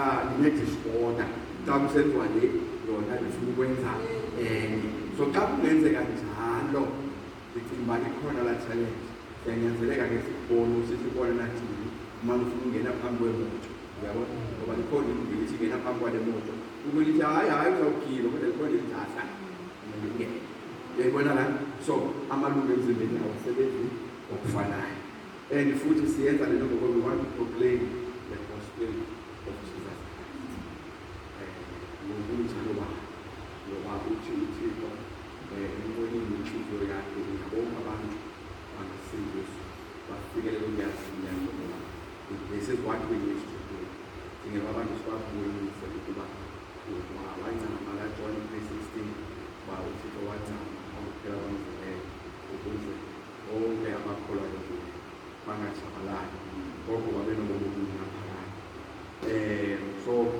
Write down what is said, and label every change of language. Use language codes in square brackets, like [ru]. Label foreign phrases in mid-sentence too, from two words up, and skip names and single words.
[xh] line-disorder xa kusenziwa le yona lifuna ukwenza enye so xa kungenzeka njalo ndicinga uba likhona laa challenge siyanyanzeleka ke sibone nathini umane ufuna ungena phambi kwemoto uyabona ngoba likhona ilungu lithi ingena phambi kwale moto ukulithi hayi uzawugila kodwa likhona elithi asana ungene uyayibona la so amalungu emzimbeni awasebenzi okufanayo and futhi siyenza le nto ngoba [en] we want to proclaim the gospel of Jesus [xh] ngokunjalo ngoba uthi uThixo enkonini inhliziyo yakhe ngiyabonga abantu bangasindiswa bafikelele ukuyaziya ngoba [en] this is what we need to do [xh] singeba abantu sibabuyise ukuba wancama John 3:16 uThixo wancama ukuphela kwamzileyo ukuze bonke abakholwayo kuye bangatshabalali kodwa babe nobomi ngaphakathi so